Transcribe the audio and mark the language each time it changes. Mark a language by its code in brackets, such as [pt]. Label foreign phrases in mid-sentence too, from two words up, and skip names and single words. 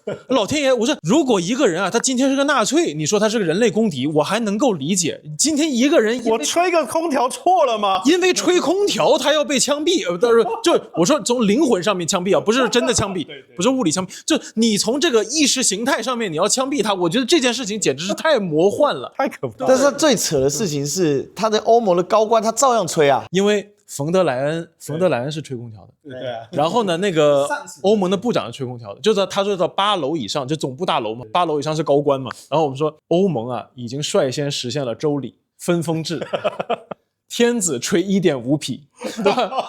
[zh] 老天爺，我說如果一個人啊，他今天是個納粹，你說他是個人類公敵，我還能夠理解。今天一個人我吹個空調錯了嗎？因為吹空調他要被槍斃，就我說從靈魂上面槍斃啊，不是真的槍斃，不是物理槍斃，就你從這個意識形態上面你要槍斃他，我覺得這件事情簡直是太魔幻了，太可怕了。但是他最扯的事情是，他的歐盟的高官他照樣吹啊，因為馮德萊恩是吹空調的，對啊。然後呢，那個歐盟的部長是吹空調的，就是他說到8樓以上，就總部大樓嘛，8樓以上是高官嘛。然後我們說歐盟啊，已經率先實現了周禮分封制，天子吹1.5匹，對吧？